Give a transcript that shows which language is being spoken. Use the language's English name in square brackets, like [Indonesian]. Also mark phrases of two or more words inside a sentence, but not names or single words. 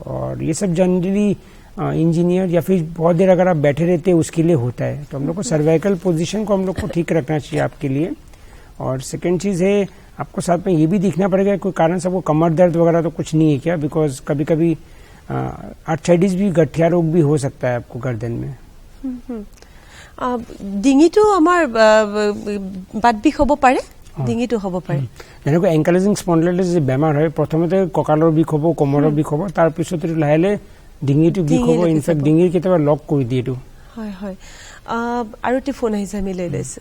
[Hindi] और ये सब [English] generally engineer [Hindi] या फिर बहुत देर अगर आप बैठे रहते हैं उसके लिए होता है। तो हम लोग को [English] cervical position [Hindi] को हम लोग को ठीक रखना चाहिए आपके लिए। और सेकंड चीज़ है, आपको साथ में ये भी देखना पड़ेगा कोई कारण से आपको कमर दर्द वगैरह तो कुछ नहीं है क्या, बिकॉज कभी कभी आर्थराइटिस भी, गठिया रोग भी हो सकता है आपको गर्दन में। [Assamese] ডিঙিটো আমাৰ বাত বিষ হ'ব পাৰে, ডিঙিটো হ'ব পাৰে। যেনেকৈ [English] ankylosing spondylitis [Assamese] যে বেমাৰ হয়, প্ৰথমতে কঁকালৰ বিষ হ'ব, কোমৰৰ বিষ হ'ব, তাৰপিছত লাহে লাহে ডিঙিটো বিষ হ'ব, ইনফেক্ট ডিঙিৰ কেতিয়াবা লক কৰি দিয়ে এইটো। হয় হয়। আৰু এটি ফোন আহিছে, আমি লৈ লৈছো।